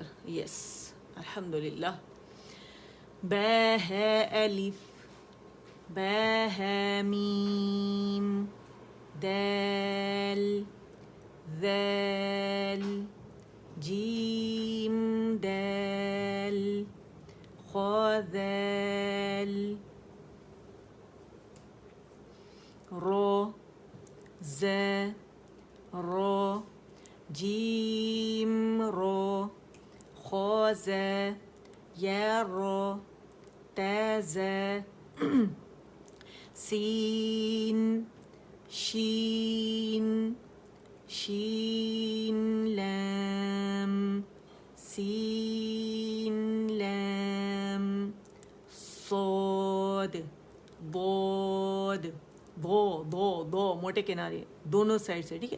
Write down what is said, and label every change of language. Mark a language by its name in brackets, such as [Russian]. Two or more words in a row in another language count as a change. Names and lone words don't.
[Urdu] یس الحمدللہ. بے ہے الف، بے ہے میم، دال ذال، جیم دال، خا ذال، رو ز رو، جیم رو، خا ز، یا رو، تا ز، سین شین، شین لام، سین لام، صاد ضاد، دو موٹے کنارے دونوں سائڈ سے، ٹھیک ہے.